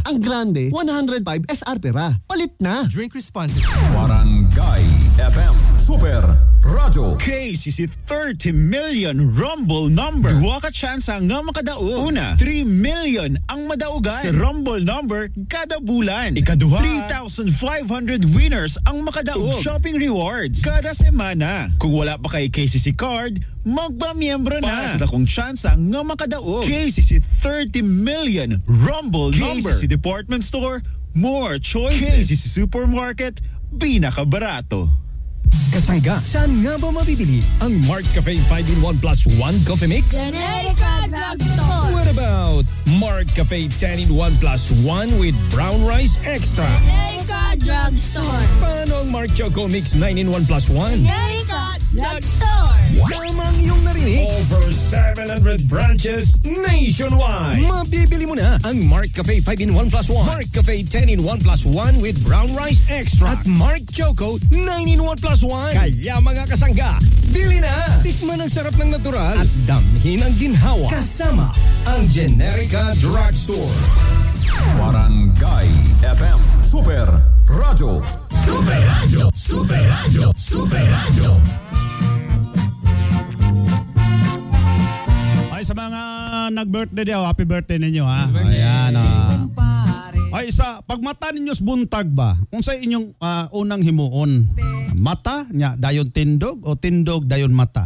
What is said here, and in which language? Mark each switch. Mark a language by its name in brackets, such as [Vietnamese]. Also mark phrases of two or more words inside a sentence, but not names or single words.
[Hiligaynon] Ang Grande 105 SR pera. Palit na. [English] Drink responsibly. Barangay FM Super Radio. KCC 30 million Rumble number. [Hiligaynon] Duwa ka chance nga makadaog. Una, 3 million ang madaugan sa Rumble number kada bulan. Ikaduha, 3,500 winners ang makadaog. [English] Shopping rewards [Hiligaynon] kada semana. Kung wala pa kay KCC card, magba-miyembro na. Para sa dakong chance nga makadaog. KCC 30 million Rumble number. [English] KCC Department Store, more choices. KCC Supermarket, [Hiligaynon] pinakabarato. [Filipino] Kasangga, saan nga ba mabibili ang Mart Cafe 5-in-1 plus 1 coffee mix? Generica Drugstore. [English] What about Mart Cafe 10-in-1 plus 1 with brown rice extra? Generica Drugstore. [Filipino] Paano ang Mart Choco Mix 9-in-1 plus 1? Generica Drugstore. Tamang iyong narinig. [English] Over 700 branches nationwide. [Filipino] Mabibili mo na ang Mart Cafe 5-in-1 plus 1. [English] Mart Cafe 10-in-1 plus 1 with brown rice extra. [Filipino] At Mart Choco 9-in-1 plus 1. Kaya mga kasangga, bili na! Tikman ang sarap ng natural at damhin ang ginhawa. Kasama ang Generica Drugstore. Barangay FM Super Radio. Super Radio. Super Radio. Super Radio. [Cebuano] Ay, sa mga nag-birthday daw, [English] happy birthday [Cebuano] ninyo ha. Ayan. Ay, pagmata ninyo sa buntag ba? Kung sa inyong unang himuon, mata nya dayon tindog o tindog dayon mata?